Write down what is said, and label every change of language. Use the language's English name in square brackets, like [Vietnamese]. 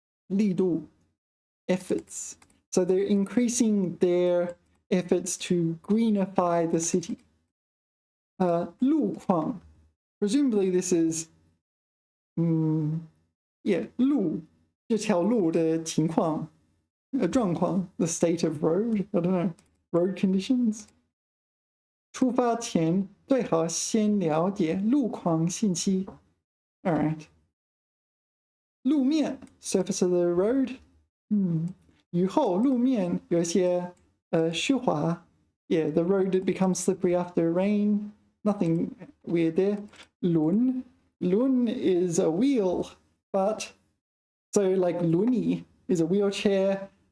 [English] 力度 efforts. So they're increasing their efforts to greenify the city. [Chinese] 路况. [English] Presumably this is [Chinese] 路这条路的情况状况 [English] the state of road. I don't know. Road conditions. [Chinese] 出发前最好先了解路况信息. [English] All right. 路面 surface of the road. [Chinese] 雨后路面有些湿滑. [English] Yeah, the road becomes slippery after rain. Nothing weird there. 轮 is a wheel, but so like 轮椅 is a wheelchair.